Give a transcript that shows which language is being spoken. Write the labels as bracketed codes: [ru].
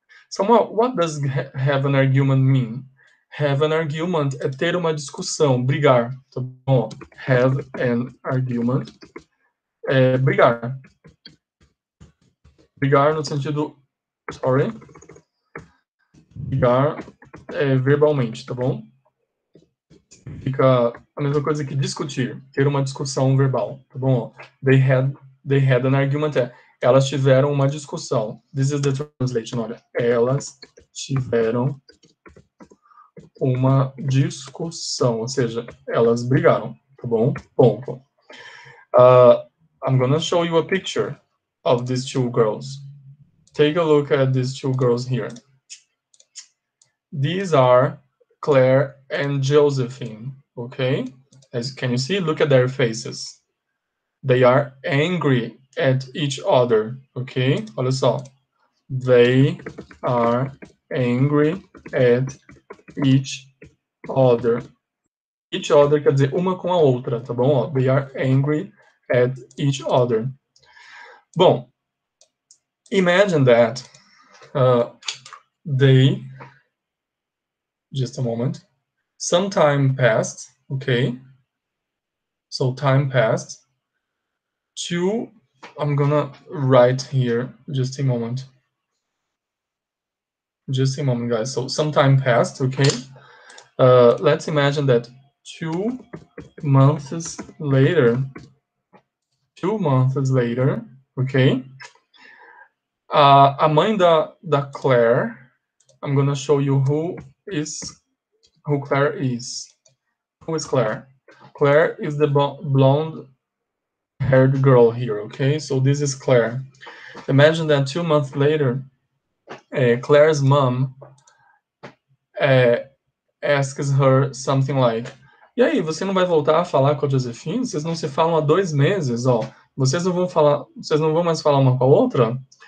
[en] So what does have an argument mean? Have an argument [pt] é ter uma discussão, brigar, tá bom? [en] Have an argument [pt] é brigar. Brigar no sentido, brigar verbalmente, tá bom? Fica a mesma coisa que discutir, ter uma discussão verbal, tá bom? [en] They had an argument, [pt] elas tiveram uma discussão. [en] This is the translation, [pt] olha. Elas tiveram uma discussão, ou seja, elas brigaram, tá bom? Ponto. [en] I'm gonna show you a picture of these two girls. Take a look at these two girls here. These are Claire and Josephine, okay? As can you see, look at their faces. They are angry at each other, ok? [pt] Olha só. [en] They are angry at each other. [pt] Each other quer dizer uma com a outra, tá bom? [en] Ó, they are angry at each other. Bom, imagine that they, just a moment, some time passed, okay? So time passed. I'm gonna write here, just a moment. Just a moment, guys. So some time passed, okay? Let's imagine that 2 months later, okay? [pt] A mãe da Claire, [en] I'm gonna show you who Claire is. Who is Claire? Claire is the blonde-haired girl here, okay? So this is Claire. Imagine that 2 months later, Claire's mom asks her something like, [pt] e aí, você não vai voltar a falar com a Josephine? Vocês não se falam há 2 meses, ó. Vocês não vão mais falar uma com a outra?